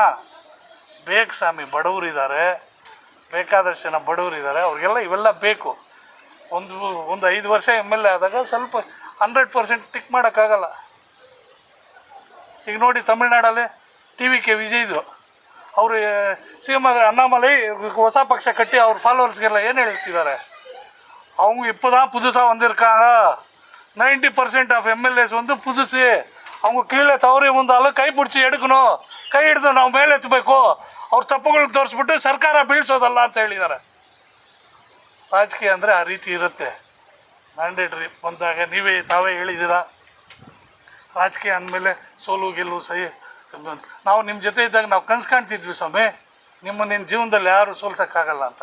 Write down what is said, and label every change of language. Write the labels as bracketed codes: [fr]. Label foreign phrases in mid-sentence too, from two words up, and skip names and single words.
[kn] ಬೇಕು ಸ್ವಾಮಿ, ಬಡವರಿದ್ದಾರೆ, ಬೇಕಾದಷ್ಟು ಜನ ಬಡವರಿದ್ದಾರೆ, ಅವ್ರಿಗೆಲ್ಲ ಇವೆಲ್ಲ ಬೇಕು. ಒಂದು 5 ವರ್ಷ MLA ಆದಾಗ ಸ್ವಲ್ಪ 100% ಟಿಕ್ ಮಾಡೋಕ್ಕಾಗಲ್ಲ. ಈಗ ನೋಡಿ ತಮಿಳ್ನಾಡಲ್ಲಿ TVK ವಿಜಯ್ದು ಅವರು CM ಆದರೆ ಅಣ್ಣಾಮಲೈ ಹೊಸ ಪಕ್ಷ ಕಟ್ಟಿ ಅವ್ರ ಫಾಲೋವರ್ಸ್ಗೆಲ್ಲ ಏನು ಹೇಳ್ತಿದ್ದಾರೆ, [ta] அவங்க இப்போ தான் புதுசாக வந்திருக்காங்க, 90% [en] of MLAs [ta] வந்து புதுசு, அவங்க கீழே தவறி ಮುಂದಾಲು ಕೈ பிடிச்சி எடுக்கணும், [kn] ಕೈ ಹಿಡಿದು ನಾವು ಮೇಲೆ ಎತ್ತಬೇಕು, ಅವ್ರ ತಪ್ಪುಗಳನ್ನ ತೋರಿಸ್ಬಿಟ್ಟು ಸರ್ಕಾರ ಬೀಳ್ಸೋದಲ್ಲ ಅಂತ ಹೇಳಿದ್ದಾರೆ. ರಾಜಕೀಯ ಅಂದರೆ ಆ ರೀತಿ ಇರುತ್ತೆ. ಮ್ಯಾಂಡೇಟ್ರಿ ಬಂದಾಗ ತಾವೇ ಹೇಳಿದ್ದೀರಾ, ರಾಜಕೀಯ ಅಂದಮೇಲೆ ಸೋಲು ಗೆಲುವು ಸಹಿ. ನಾವು ನಿಮ್ಮ ಜೊತೆ ಇದ್ದಾಗ ನಾವು ಕನಸು ಕಾಣ್ತಿದ್ವಿ ಸ್ವಾಮಿ, ನಿನ್ನ ಜೀವನದಲ್ಲಿ ಯಾರು ಸೋಲ್ಸೋಕ್ಕಾಗಲ್ಲ ಅಂತ.